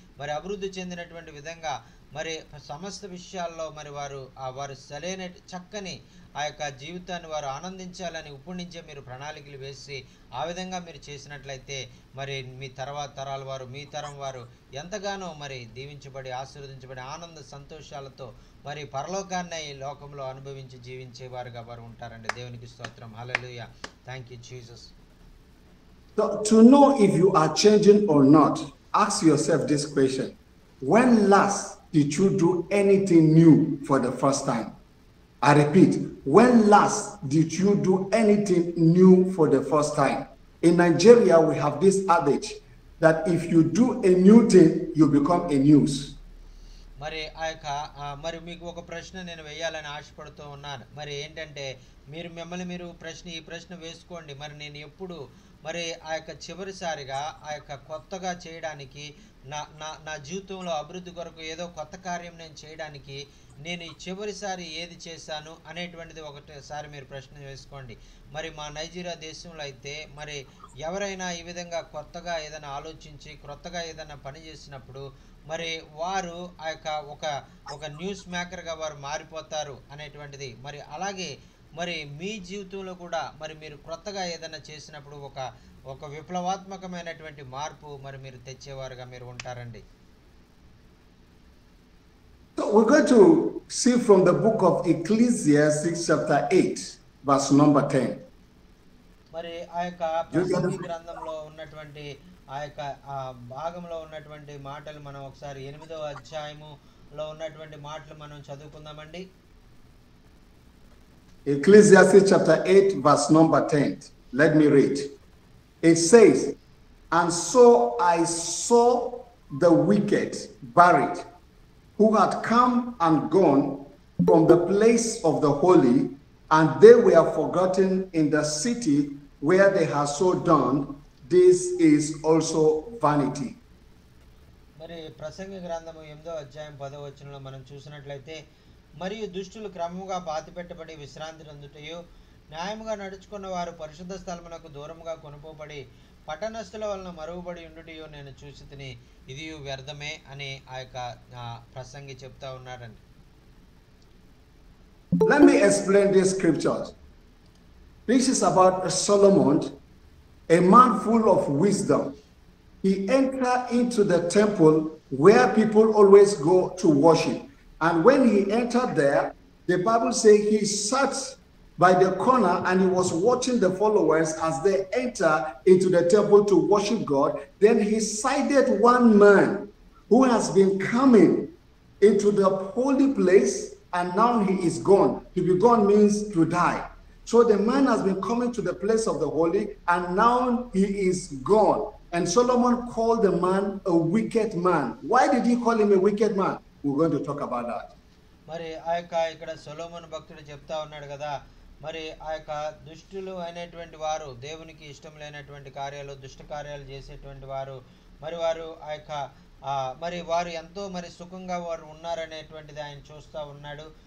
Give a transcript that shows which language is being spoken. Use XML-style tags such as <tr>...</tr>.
<te>మరి అభివృద్ధి చెందినటువంటి విధంగా మరి సమస్త విషయాల్లో మరి వారు సరైన చక్కని ఆ యొక్క జీవితాన్ని వారు ఆనందించాలని ఇప్పటి నుంచే మీరు ప్రణాళికలు వేసి ఆ విధంగా మీరు చేసినట్లయితే మరి మీ తర్వాత తరాల వారు, మీ తరం వారు ఎంతగానో మరి దీవించబడి, ఆశీర్వదించబడి, ఆనంద సంతోషాలతో మరి పరలోకాన్ని ఈ లోకంలో అనుభవించి జీవించేవారుగా వారు ఉంటారండి. దేవునికి స్తోత్రం. హల్లెలూయా.</te> <en>Thank you Jesus. So, to know if you are changing or not, ask yourself this question: when last did you do anything new for the first time? I repeat, when last did you do anything new for the first time? In Nigeria, we have this adage that if you do a new thing, you become a news.</en> <te>మరి ఆ యొక్క మరి మీకు ఒక ప్రశ్న నేను వేయాలని ఆశపడుతూ ఉన్నాను. మరి ఏంటంటే మిమ్మల్ని మీరు ఈ ప్రశ్న వేసుకోండి. మరి నేను ఎప్పుడు మరి ఆ యొక్క చివరిసారిగా ఆ యొక్క కొత్తగా చేయడానికి, నా జీవితంలో అభివృద్ధి కొరకు ఏదో కొత్త కార్యం నేను చేయడానికి నేను ఈ చివరిసారి ఏది చేశాను అనేటువంటిది ఒకటిసారి మీరు ప్రశ్న వేసుకోండి. మరి మా నైజీరియా దేశంలో అయితే మరి ఎవరైనా ఈ విధంగా కొత్తగా ఏదైనా ఆలోచించి కొత్తగా ఏదైనా పని చేసినప్పుడు మరి వారు ఆ యొక్క ఒక న్యూస్ మేకర్గా వారు మారిపోతారు అనేటువంటిది. మరి అలాగే మరి మీ జీవితంలో కూడా మరి మీరు కొత్తగా ఏదైనా చేసినప్పుడు ఒక విప్లవాత్మకమైనటువంటి మార్పు మరి మీరు తెచ్చేవారుగా మీరు ఉంటారండి.</te> <en>So we're going to see from the book of Ecclesiastes chapter 8 verse number 10.</en> <te>మరి ఆ యొక్క ప్రసంగి గ్రంథంలో ఉన్నటువంటి ఆ యొక్క భాగంలో ఉన్నటువంటి మాటలు మనం ఒకసారి 8వ అధ్యాయములో ఉన్నటువంటి మాటలు మనం చదువుకుందామండి.</te> <en>Ecclesiastes chapter 8 verse number 10. Let me read. It says, "And so I saw the wicked buried, who had come and gone from the place of the holy, and they were forgotten in the city where they had so done. This is also vanity."</en> <te>మరి ప్రసంగి గ్రంథము 8వ అధ్యాయం 10వ వచనంలో మనం చూసినట్లయితే, మరియు దుష్టులు క్రమముగా బాతిపెట్టబడి విశ్రాంతి పొందుటయు, న్యాయముగా నడుచుకున్న వారు పరిశుద్ధ స్థలమునకు దూరముగా కొనుపోబడి పట్టణస్థుల వలన మరుగుబడి ఉండుటయు నేను చూసి తిని, ఇది వ్యర్థమే అని ఆ యొక్క ప్రసంగి చెప్తా ఉన్నారండి.</te> <en>Let me explain these scriptures. This is about Solomon, a man full of wisdom. He entered into the temple where people always go to worship. And when he entered there, the Bible says he sat by the corner and he was watching the followers as they enter into the temple to worship God. Then he sighted one man who has been coming into the holy place, and now he is gone. To be gone means to die. So the man has been coming to the place of the holy, and now he is gone. And Solomon called the man a wicked man. Why did he call him a wicked man? We're going to talk about that.</en> <te>మరి ఆ యొక్క ఇక్కడ సొలొమోను భక్తుడు చెప్తా ఉన్నాడు కదా, మరి ఆ యొక్క దుష్టులు అయినటువంటి వారు, దేవునికి ఇష్టం లేనటువంటి కార్యాలు, దుష్ట కార్యాలు చేసేటువంటి వారు, మరి వారు ఆ యొక్క మరి వారు ఎంతో మరి సుఖంగా వారు ఉన్నారనేటువంటిది ఆయన చూస్తూ ఉన్నాడు.</te>